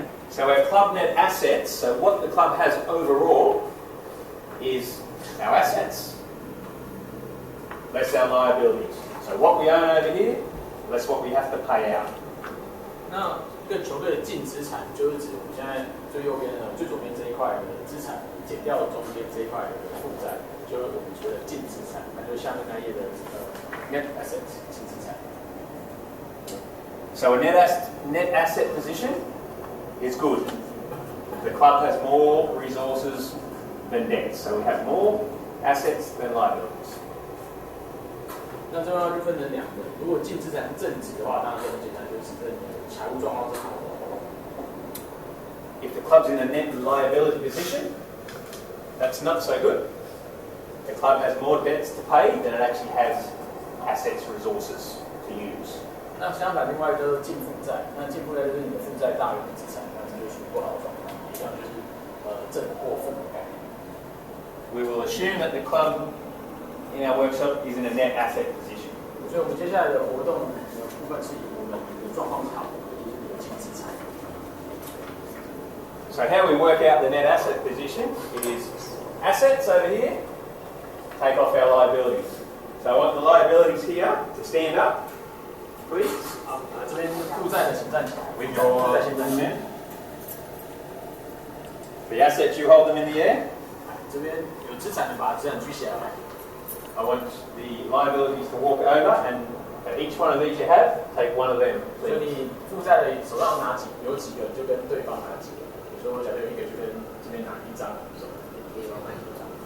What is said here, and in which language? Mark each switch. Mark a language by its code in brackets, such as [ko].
[en] So our club net assets, so what the club has overall is our assets, less our liabilities. So what we own over here, less what we have to pay out. [zh] 那一个球队的净资产，就是指我们现在最右边的、最左边这一块的资产，减掉中间这一块的负债，就是我们说的净资产，那就是下面那一页的net assets 净资产。 [en] So a net asset position is good. The club has more resources than debt, so we have more assets than liabilities. [zh] 那这要就分成2个，如果净资产正值的话，当然就很简单，就是指你的财务状况是好的。 [en] If the club's in a net liability position, that's not so good. The club has more debts to pay than it actually has assets, resources to use. [zh] 那相反，另外一个净负债，那净负债就是你的负债大于你的资产，那这就属于不好的状况，一样就是正或负的概念。 [en] We will assume that the club in our workshop is in a net asset position. [zh] 所以我们接下来的活动的部分是以我们的状况是好的，以及有净资产。 [en] So how we work out the net asset position is assets over here, take off our liabilities. So I want the liabilities here to stand up, please. [zh] 好，这边负债的请站起来， [en] With [zh] 负 [en] your [zh] 债先站起来。 [en] The assets, you hold them in the air. [zh] 这边有资产的把资产举起来。 [en] I want the liabilities to walk over, and at each one of these you have, take one of them. [zh] 所以你负债的手上有几个，就跟对方拿几个。比如说我假设有一个，就跟这边拿一张，对方买一张。